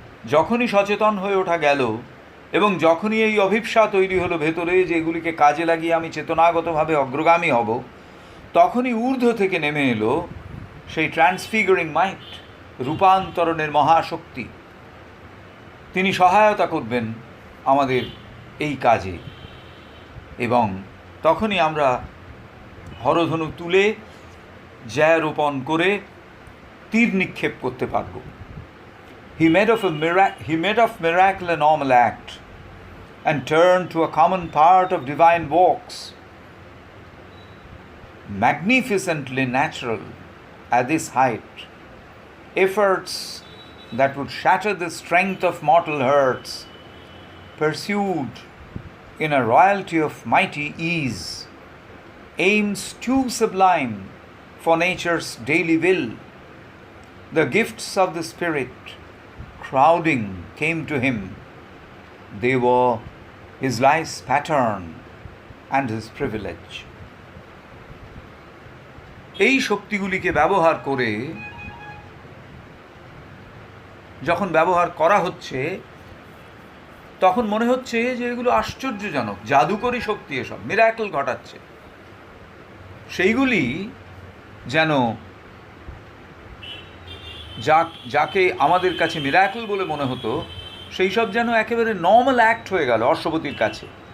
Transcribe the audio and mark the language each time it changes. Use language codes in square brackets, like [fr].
[bn] যখনই সচেতন হয়ে ওঠা গেল এবং যখনই এই অভিপ্সা তৈরি হলো ভেতরে যে এগুলিকে কাজে লাগিয়ে আমি চেতনাগতভাবে অগ্রগামী হব, তখনই ঊর্ধ্ব থেকে নেমে এলো সেই [en] transfiguring mind, [bn] রূপান্তরণের মহাশক্তি। তিনি সহায়তা করবেন আমাদের এই কাজে এবং তখনই আমরা হরধনু তুলে জ্যা রোপণ করে তীর নিক্ষেপ করতে পারব। [en] He made of miracle a normal act and turned to a common part of divine walks, magnificently natural at this height. Efforts that would shatter the strength of mortal hearts, pursued in a royalty of mighty ease, aims too sublime for nature's daily will. The gifts of the Spirit, crowding, came to him. They were his life's pattern and his privilege. [bn] এই শক্তিগুলিকে ব্যবহার করে যখন ব্যবহার করা হচ্ছে তখন মনে হচ্ছে যে এগুলো আশ্চর্যজনক, জাদুকরী শক্তি, এসব মিরাকল ঘটাচ্ছে। সেইগুলি যেন যাকে আমাদের কাছে মিরাকল বলে মনে হতো সেই সব যেন একেবারে [en] normal act [bn] হয়ে গেল অশ্বপতির কাছে।